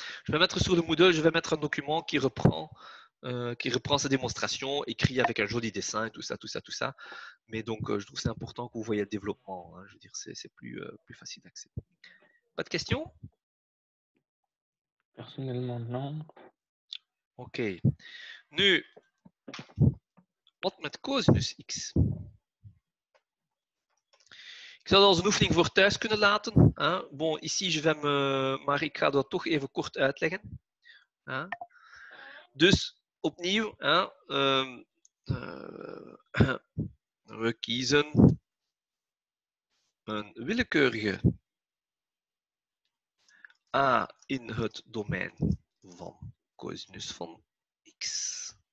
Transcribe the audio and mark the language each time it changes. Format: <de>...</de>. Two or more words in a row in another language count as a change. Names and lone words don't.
<fr>Je vais mettre sur le Moodle, je vais mettre un document qui reprend sa démonstration, écrit avec un joli dessin et tout ça, tout ça, tout ça. Mais donc, je trouve que c'est important que vous voyez le développement. Hein. Je veux dire, c'est plus facile d'accès. Pas de questions? Personnellement, non.</fr> <nl>Oké. Nu, wat met cosinus x? Ik zou dat als een oefening voor thuis kunnen laten. Hein.</nl> <fr>Bon, ici,</fr> <nl>maar ik ga dat toch even kort uitleggen. Hein. Dus, opnieuw, hein, we kiezen een willekeurige a in het domein van cosinus van x.</nl>